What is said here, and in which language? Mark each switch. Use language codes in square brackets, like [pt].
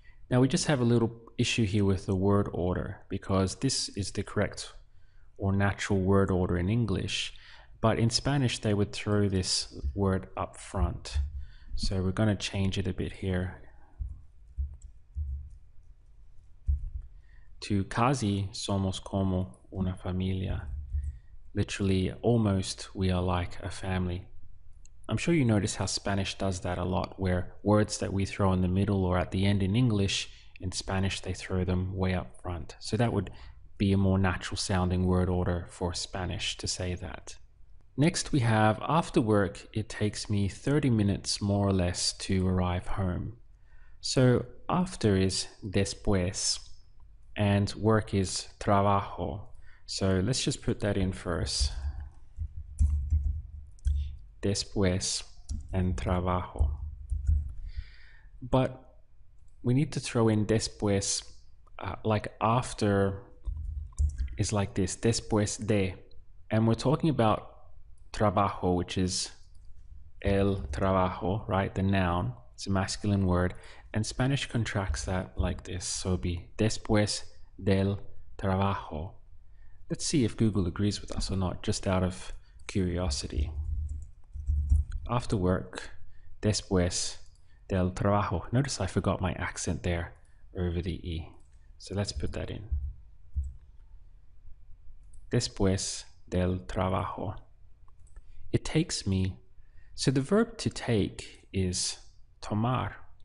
[en] Now we just have a little issue here with the word order, because this is the correct or natural word order in English, but in Spanish they would throw this word up front. So we're going to change it a bit here. [es] To casi somos como una familia. [en] Literally, almost we are like a family. I'm sure you notice how Spanish does that a lot, where words that we throw in the middle or at the end in English, in Spanish they throw them way up front. So that would be a more natural sounding word order for Spanish to say that. Next we have after work, it takes me 30 minutes more or less to arrive home. So after is después and work is trabajo. So let's just put that in first. Después and trabajo. But we need to throw in después, like after is like this, después de. And we're talking about trabajo, which is el trabajo, right? The noun, it's a masculine word. And Spanish contracts that like this. So it'll be [es] después del trabajo. [en] Let's see if Google agrees with us or not, just out of curiosity. After work, [es] después del trabajo. [en] Notice I forgot my accent there over the E. So let's put that in. [es] Después del trabajo. [en] It takes me. So the verb to take is tomar.